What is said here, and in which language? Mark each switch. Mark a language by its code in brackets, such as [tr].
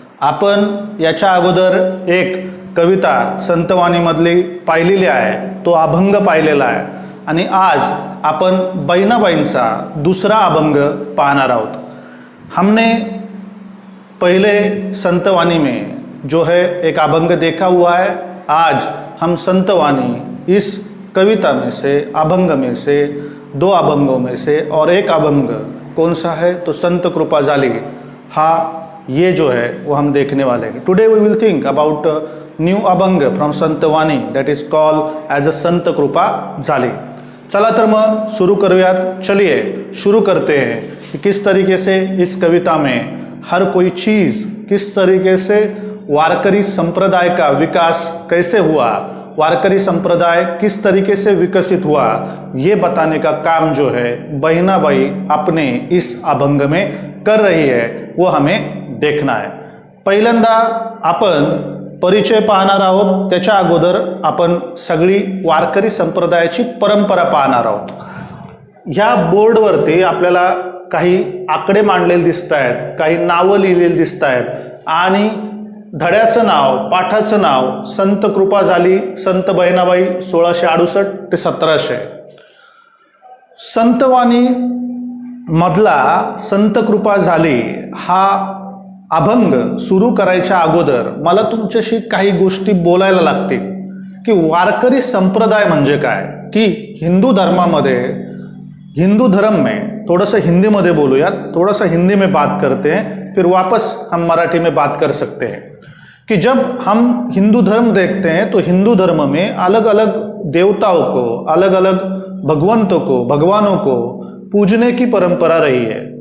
[mr] आपण याच्या अगोदर एक कविता संतवाणीमधली पाहिलेली आहे, तो अभंग पाहिलेला आहे आणि आज आपण बहिणाबाईंचा दुसरा अभंग पाहणार आहोत. [hi] हमने पहले संतवाणी में जो है एक अभंग देखा हुआ है. आज हम संतवाणी इस कविता में से अभंग में से दो अभंगों में से और एक अभंग कौन सा है तो संत कृपा झाली हा ये जो है वो हम देखने वाले हैं. [en] Today we will think about new abhang from Santvani that is called as a Sant Kripa Jhali. [mr] चला तर मग शुरू करूयात. [hi] चलिए शुरू करते हैं कि किस तरीके से इस कविता में हर कोई चीज़ किस तरीके से वारकरी संप्रदाय का विकास कैसे हुआ, वारकरी संप्रदाय किस तरीके से विकसित हुआ, ये बताने का काम जो है बहिणाबाई अपने इस अभंग में कर रही है वो हमें देखना है. [mr] पहिल्यांदा आपण परिचय पाहणार आहोत. त्याच्या अगोदर आपण सगळी वारकरी संप्रदायाची परंपरा पाहणार आहोत. ह्या बोर्डवरती आपल्याला काही आकडे मांडलेले दिसत आहेत, काही नावं लिहिलेली दिसत आहेत आणि धड्याचं नाव, पाठाचं नाव संत कृपा झाली, संत बहिणाबाई 1668 ते 1700. संतवाणी मधला संत कृपा झाली हा अभंग सुरू करायच्या अगोदर मला तुमच्याशी काही गोष्टी बोलायला लागतील की वारकरी संप्रदाय म्हणजे काय. की हिंदू धर्मामध्ये, [hi] हिंदू धर्म में, थोड़ा सा हिंदी में बोलूया, थोड़ा सा हिंदी में बात करते हैं, फिर वापस हम मराठी में बात कर सकते हैं. कि जब हम हिंदू धर्म देखते हैं तो हिंदू धर्म में अलग अलग देवताओं को, अलग अलग भगवंतों को, भगवानों को पूजने की परंपरा रही है.